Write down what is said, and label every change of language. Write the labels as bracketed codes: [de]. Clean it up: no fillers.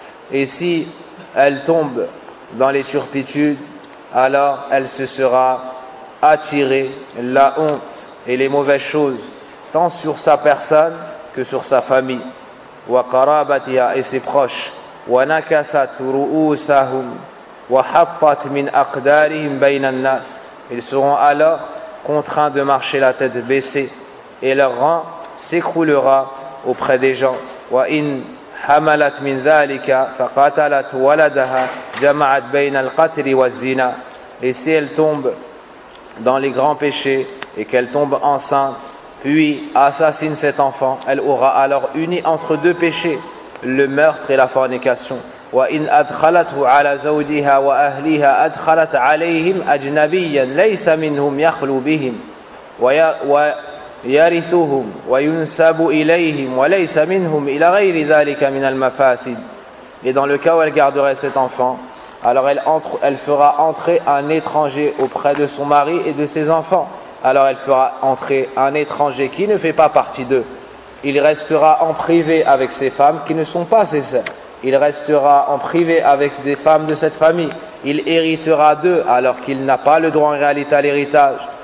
[fr] Et si elle tombe dans les turpitudes, alors elle se sera attirée la honte et les mauvaises choses tant sur sa personne que sur sa famille. وقرابتها, et ses proches. [ar] ونكست رؤوسهم وحطت من أقدارهم بين الناس. [fr] Ils seront alors contraints de marcher la tête baissée et leur rang s'écroulera auprès des gens. [ar] وإن حملت من ذلك فقتلت ولدها جمعت بين القتل والزنا. [fr] Et si elle tombe dans les grands péchés et qu'elle tombe enceinte puis assassine cet enfant, elle aura alors uni entre deux péchés, le meurtre et la fornication. [ar] وإن أدخلته على زوجها وأهلها أدخلت عليهم أجنبيا ليس منهم يخلو بهم ويرثهم وينسب إليهم وليس منهم إلى غير ذلك من المفاسد. [fr] Et dans le cas où elle garderait cet enfant, alors elle fera entrer un étranger auprès de son mari et de ses enfants. Alors elle fera entrer un étranger qui ne fait pas partie d'eux. Il restera en privé avec ses femmes qui ne sont pas ses sœurs. Il restera en privé avec des femmes de cette famille. Il héritera d'eux alors qu'il n'a pas le droit en réalité à l'héritage.